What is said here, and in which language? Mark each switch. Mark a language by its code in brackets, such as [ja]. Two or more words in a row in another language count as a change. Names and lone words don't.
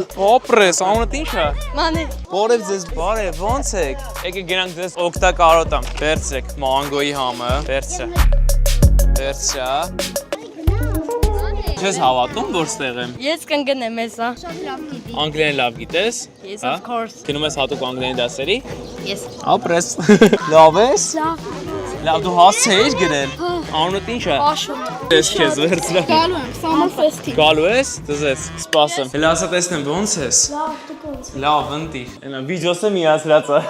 [hy] Օպրես, անունդ ի՞նչ է։ Մանե։ Բարև ձեզ, բարև, ոնց եք։ Եկեք գնանք ձեզ օգտակարոտամ։ Վերցրեք մանգոյի համը, վերցրա։ Չես հավատում, որ ստեղ եմ։ Ես կընկնեմ հեսա։ Շատ լավ գիտի։ Անգլերեն լավ գիտես։ [en] Yes, of course. [hy] Գնում ես հատուկ անգլերեն դասերի։ [en] Yes. [hy] Ապրես։ Լավ ես։ Լավ։ Լավ դու հասցե ես գրել։ Անունդ ի՞նչ է։ Աշուն։ Ես քեզ վերցրա։ Գալու եմ, Summer Fest-ի։ Գալու ես, դզես, սպասեմ։ Հələ ասա տեսնեմ ոնց ես։ Լավ, դու կոնց։ Լավ, ընտիր։ Այնա վիդեոսը միացրած է։